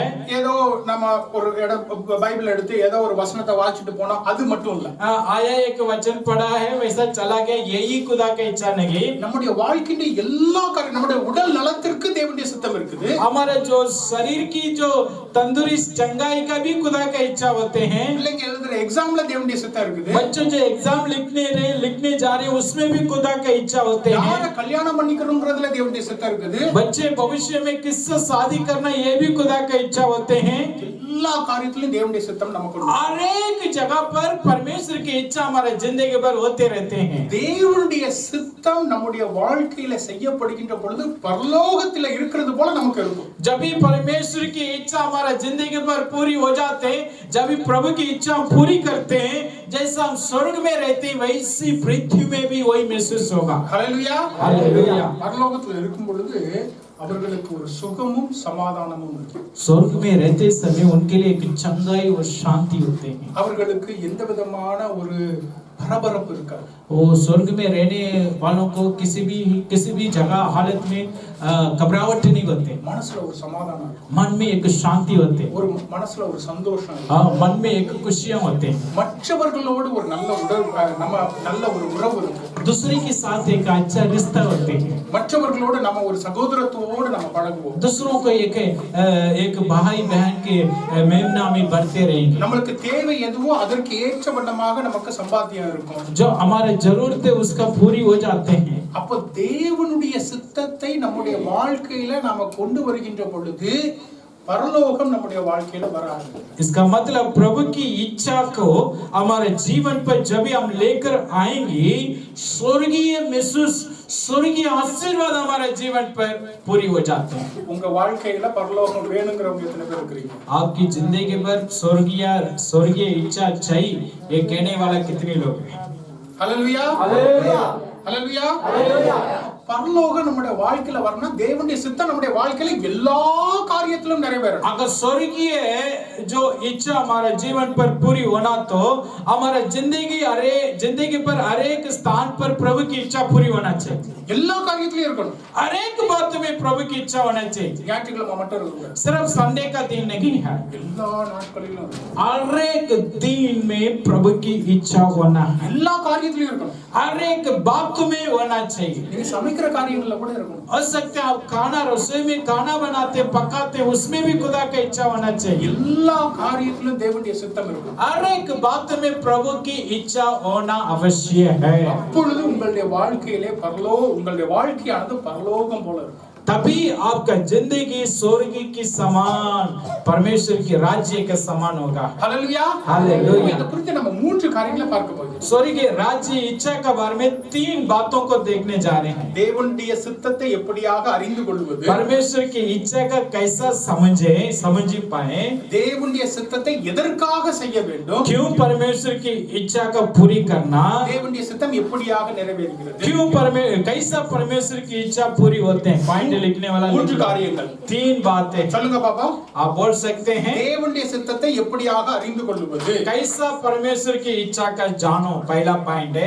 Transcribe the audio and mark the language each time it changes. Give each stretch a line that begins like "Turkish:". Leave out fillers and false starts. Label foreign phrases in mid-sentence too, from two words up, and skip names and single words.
Tamil: ஏதோ நம்ம ஒரு பைபிள் எடுத்து ஏதோ ஒரு வசனத்தை வாசிட்டு போனா அது மட்டும் இல்ல.
Hindi: आया एक वचन पढ़ा है वैसा चला गया, यही खुदा का इच्छा नहीं।
Tamil: நம்முடைய வாழ்க்கையின் எல்லா காரியம் நம்முடைய உடல் நலத்திற்கு தேவனுடைய சித்தம் இருக்குது.
Hindi: हमारे जो शरीर की जो तंदुरुस्त चंगाई का भी खुदा का इच्छा होते हैं।
Tamil: பிள்ளைங்க எழுதுற எக்ஸாம்ல தேவனுடைய சித்தம் இருக்குது.
Hindi: बच्चों जो एग्जाम लिखने जा रहे हैं उसमें भी खुदा का इच्छा होते हैं।
Tamil: யாரை கல்யாணம் பண்ணிக்கணும்ன்றதுல தேவனுடைய சித்தம் இருக்குது.
Hindi: बच्चे भविष्य में किससे शादी करना ये भी खुदा का इच्छा होते हैं।
Tamil: எல்லா காரியத்திலும் தேவனுடைய சித்தம் நமக்கு உண்டு.
Hindi: हर एक जगह पर परमेश्वर की इच्छा हमारे जिंदगी पर होते रहते हैं।
Tamil: தேவனுடைய சித்தம் நம்முடைய வாழ்க்கையில செய்யப்படுகின்ற பொழுது பரலோகத்தில இருக்கிறது போல நமக்கு இருக்கும்.
Hindi: जब भी परमेश्वर की इच्छा हमारा जिंदगी पर पूरी हो जाते हैं, जब भी प्रभु की इच्छा हम पूरी करते हैं, जैसा हम स्वर्ग में रहते हैं वैसी पृथ्वी में भी वही महसूस होगा।
Tamil: ஹல்லேலூயா
Hindi: हालेलुया।
Tamil: பரலோகத்துல இருக்கும் பொழுது அவர்களுக்கு ஒரு சுகமும் சமாதானமும் இருக்கு.
Hindi: स्वर्ग में रहते समय उनके लिए एक चंगाई और शांति होते हैं।
Tamil: அவர்களுக்கு எந்த விதமான ஒரு பரபரப்பு இருக்காது.
Hindi: वो स्वर्ग में रहने वालों को किसी भी जगह हालत में घबराहट नहीं होते।
Tamil: மனசுல ஒரு சமாதானம் இருக்கும்.
Hindi: मन में एक शांति होते,
Tamil: ஒரு மனசுல ஒரு சந்தோஷம் இருக்கும்.
Hindi: मन में एक खुशियां होते,
Tamil: மற்றவர்களோடு ஒரு நல்ல நல்ல ஒரு உறவு இருக்கும்.
Hindi: दूसरे के साथ एक अच्छा रिश्ता होते हैं।
Tamil: மற்றவர்களோடு நம்ம ஒரு சகோதரத்துவோடு நம்ம பழகுவோம்.
Hindi: दूसरों को एक भाई बहन के मेमना में बढ़ते रहेंगे।
Tamil: நமக்கு தேவை எதுவோ அதற்கு ஏற்ற வண்ணமாக நமக்கு சம்பாத்தியம் இருக்கும்.
Hindi: जो हमारे जरूरत है उसका पूरी हो जाते हैं।
Tamil: அப்ப தேவனுடைய சித்தத்தை நம்முடைய வாழ்க்கையில நாம கொண்டு வருகின்ற பொழுது பரலோகம் நம்முடைய வாழ்க்கையில வராது.
Hindi: इसका मतलब प्रभु की इच्छा को हमारे जीवन पर जब भी हम लेकर आएंगे, स्वर्गीय महसूस स्वर्गीय आशीर्वाद हमारे जीवन पर पूरी हो जाते हैं।
Tamil: உங்க வாழ்க்கையில பரலோகம் வேணுங்கிறவங்க எத்தனை பேர் இருக்கீங்க?
Hindi: आपकी जिंदगी पर स्वर्गीय इच्छा चाहिए ये कहने वाला कितने लोग हैं?
Tamil: ஹல்லேலூயா
Hindi: हालेलुया
Tamil: ஹல்லேलूया. பரலோகம் நம்முடைய வாழ்க்கையில வரணும், தேவனுடைய சித்தம் நம்முடைய வாழ்க்கையில எல்லா காரியத்திலும் நிறைவேறும்.
Hindi: अगर स्वर्गीय जो इच्छा हमारा जीवन पर पूरी होना तो हमारा जिंदगी पर हर एक स्थान पर प्रभु की इच्छा पूरी होना चाहिए.
Tamil: எல்லா காரியத்திலும் இருக்கணும்.
Hindi: हर एक बात में प्रभु की इच्छा होना चाहिए.
Tamil: ஞாயிற்றுக்கிழமை மட்டும் இருக்கக்கூடாது.
Hindi: सिर्फ संडे का दिन नहीं है,
Tamil: எல்லா நாட்களிலும்
Hindi: हर एक दिन में प्रभु की इच्छा होना है.
Tamil: எல்லா காரியத்திலும் இருக்கணும்.
Hindi: हर एक बात में होना चाहिए.
Tamil: நீங்க சமைக்கிற காரியங்கள்ல கூட இருக்கணும்.
Hindi: हो सकता है आप खाना रसोई में खाना बनाते पकाते उसमें भी खुदा का इच्छा होना चाहिए.
Tamil: எல்லா காரியத்திலும் தேவனுடைய சித்தம் இருக்கும்.
Hindi: हर एक बात में प्रभु की इच्छा होना आवश्यक है.
Tamil: அப்பொழுது உங்களுடைய வாழ்க்கையிலே உங்களுடைய வாழ்க்கையானது பரலோகம் போல இருக்கும்.
Hindi: तभी आपका जिंदगी स्वर्ग की समान, परमेश्वर की राज्य के समान होगा.
Tamil: ஹல்லேலூயா.
Hindi: हालेलुया.
Tamil: இத குறித்து நம்ம மூன்று காரியங்களை பார்க்க போகிறோம்.
Hindi: स्वर्ग के राज्य इच्छा के बारे में 3 बातों को देखने जा रहे हैं.
Tamil: தேவனுடைய சித்தத்தை எப்படியாக அறிந்து கொள்வது,
Hindi: परमेश्वर की इच्छा का कैसा समझ पाए,
Tamil: தேவனுடைய சித்தத்தை எதற்காக செய்ய வேண்டும்,
Hindi: क्यों परमेश्वर की इच्छा का पूरी करना,
Tamil: தேவனுடைய சித்தம் எப்படியாக நிறைவேறுகிறது,
Hindi: कैसा परमेश्वर की इच्छा पूरी होते हैं. पॉइंट लिखने वाला
Tamil: மூன்று காரியங்கள்.
Hindi: 3 बातें
Tamil: சொல்லுங்க பாப்பா.
Hindi: आप बोल सकते हैं.
Tamil: தேவனுடைய சித்தத்தை எப்படியாக அறிந்து கொள்வது,
Hindi: कैसा परमेश्वर की इच्छा का जानो, पहला पॉइंट है.